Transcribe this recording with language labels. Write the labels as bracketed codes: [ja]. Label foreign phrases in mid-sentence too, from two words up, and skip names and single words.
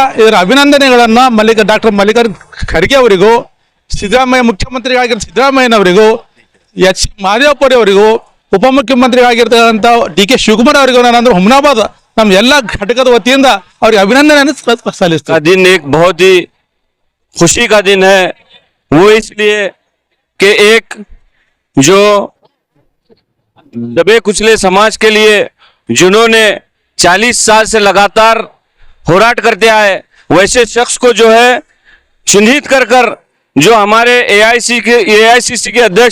[kn] ಇದರ ಅಭಿನಂದನೆಗಳನ್ನು ಡಾಕ್ಟರ್ ಮಲ್ಲಿಕಾರ್ಜುನ ಖರ್ಗೆ ಅವರಿಗೂ, ಮುಖ್ಯಮಂತ್ರಿಗಳಾಗಿರೋ ಸಿದ್ದರಾಮಯ್ಯನವರಿಗೂ, H ಮಾದೇವಪುರಿ ಅವರಿಗೂ, ಉಪಮುಖ್ಯಮಂತ್ರಿಗಳಾಗಿರ್ತಕ್ಕಂಥ DK ಶಿವಕುಮಾರ್ ಅವರಿಗೂ ನಾನು ಹುಮ್ನಾಬಾದ್ ನಮ್ಮ ಎಲ್ಲ ಘಟಕದ ವತಿಯಿಂದ ಅವರಿಗೆ ಅಭಿನಂದನೆಯನ್ನು ಸಲ್ಲಿಸ್ತಾರೆ. [hi] दिन एक बहुत ही खुशी का दिन है, वो इसलिए कि एक जो दबे कुचले समाज के लिए जिन्होंने 40 साल से लगातार होराट करते आए, वैसे शख्स को जो है चिन्हित कर जो हमारे AICC के अध्यक्ष